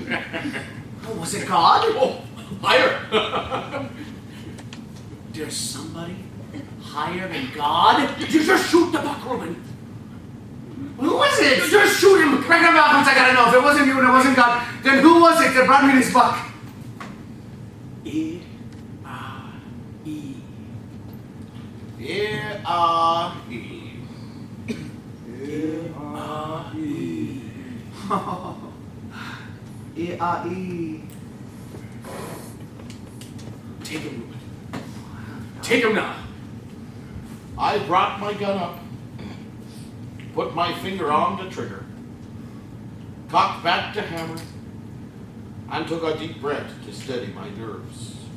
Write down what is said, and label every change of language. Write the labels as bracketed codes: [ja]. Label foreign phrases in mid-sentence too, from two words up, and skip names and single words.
[en] Oh, was it God? Oh, higher. There's somebody higher than God? Did you just shoot the buck, Roman? Who was it? Just shoot him! Great Grandpa Alphonse, I gotta know. If it wasn't you and it wasn't God, then who was it that brought me this buck? E-R-E. E-R-E. E-R-E. Take him, Ruben. Take him now. I brought my gun up, put my finger on the trigger, cocked back to hammer, and took a deep breath to steady my nerves.